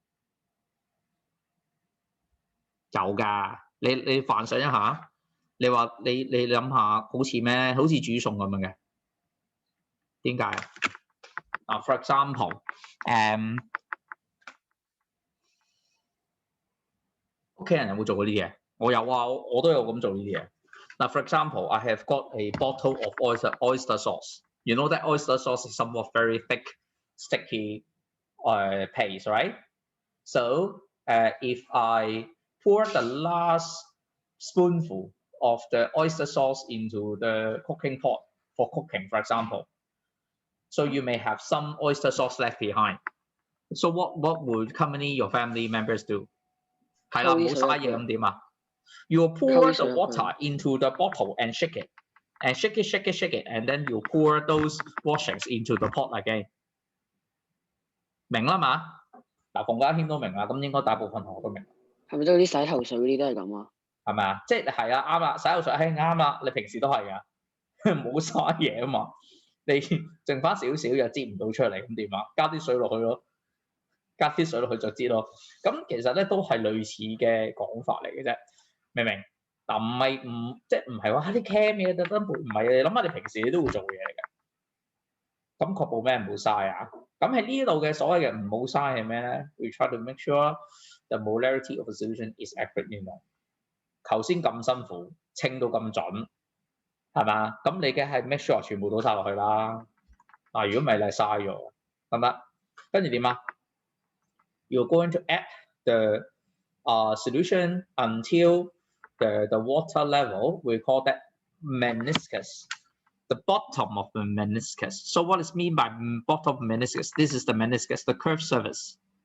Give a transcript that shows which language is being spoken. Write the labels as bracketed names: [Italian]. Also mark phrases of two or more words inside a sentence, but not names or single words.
[Cantonese] 有㗎，你幻想一下，你話你諗下，好似咩？好似煮餸咁樣嘅，點解啊 ？ [English] For example， [Cantonese] 屋企人有冇做過呢啲嘢？我有啊，我都有咁做呢啲嘢。 [English] 嗱 ，for example, I have got a bottle of oyster sauce. You know that oyster sauce is somewhat very thick, sticky paste, right? So, if I pour the last spoonful of the oyster sauce into the cooking pot for cooking, for example, so you may have some oyster sauce left behind. So what would commonly your family members do? [Cantonese] 係啦，唔好嘥嘢咁點啊？ [English] You pour the water into the bottle and shake it, and shake it, and then you pour those washings into the pot again. [Cantonese] 明啦嘛？嗱，馮家謙都明啦，咁應該大部分同學都明。係咪都啲洗頭水嗰啲都係咁啊？係咪啊？即係係啊，啱啦，洗頭水係啱啦，你平時都係㗎，唔好嘥嘢啊嘛。你剩翻少少又擠唔到出嚟，咁點啊？加啲水落去咯，加啲水落去就擠咯。咁其實咧都係類似嘅講法嚟嘅啫。明唔明？嗱，即係唔係話啲 cam 嘢特登背，唔係你諗下你平時你都會做嘅嘢嚟嘅。咁確保咩唔好嘥啊？咁喺呢度嘅所謂嘅唔好嘥係咩咧 ？ [English] We try to make sure the molarity of a solution is accurately known。 [Cantonese] 頭先咁辛苦，稱到咁準，係嘛？咁你嘅係 [English] make sure [Cantonese] 全部倒晒落去啦。嗱，如果唔係你係嘥咗，得唔得？跟住點啊 [English] ？You're going to add the solution until the water level, we call that meniscus, the bottom of the meniscus. So what is mean by bottom meniscus? This is the meniscus, the curved surface.